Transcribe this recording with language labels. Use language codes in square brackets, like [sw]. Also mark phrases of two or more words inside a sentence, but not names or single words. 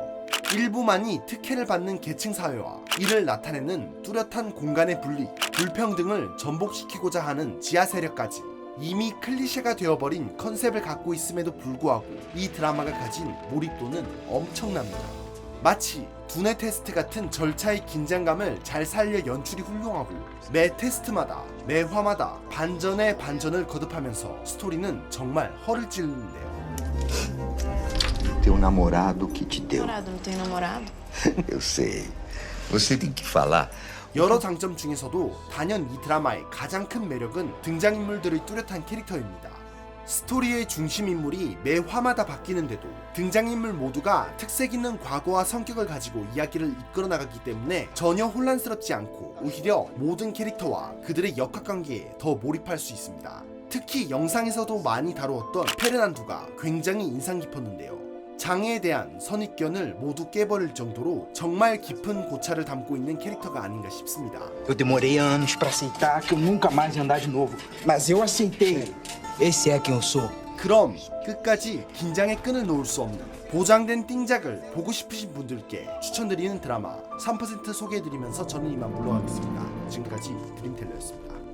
[ko] 일부만이 특혜를 받는 계층사회와 이를 나타내는 뚜렷한 공간의 분리, 불평등을 전복시키고자 하는 지하 세력까지 이미 클리셰가 되어버린 컨셉을 갖고 있음에도 불구하고 이 드라마가 가진 몰입도는 엄청납니다. 마치 두뇌 테스트 같은 절차의 긴장감을 잘 살려 연출이 훌륭하고 매 테스트마다 매 화마다 반전에 반전을 거듭하면서 스토리는 정말 허를 찌르는데요. [pt] Teu namorado que te deu. Namorado, não tem namorado? Eu sei. Você tem que falar. [ko] 여러 장점 중에서도 단연 이 드라마의 가장 큰 매력은 등장인물들의 뚜렷한 캐릭터입니다. 스토리의 중심인물이 매 화마다 바뀌는데도 등장인물 모두가 특색 있는 과거와 성격을 가지고 이야기를 이끌어 나가기 때문에 전혀 혼란스럽지 않고 오히려 모든 캐릭터와 그들의 역학관계에 더 몰입할 수 있습니다. 특히 영상에서도 많이 다루었던 페르난두가 굉장히 인상 깊었는데요. 장애에 대한 선입견을 모두 깨버릴 정도로 정말 깊은 고찰을 담고 있는 캐릭터가 아닌가 싶습니다. [pt] Eu demorei anos pra aceitar que eu nunca mais ia andar de novo. Mas eu aceitei. Esse é quem eu sou. [ko] 그럼 끝까지 긴장의 끈을 놓을 수 없는 보장된 띵작을 보고 싶으신 분들께 추천드리는 드라마 3% 소개해드리면서 저는 이만 물러가겠습니다. 지금까지 드림텔러였습니다.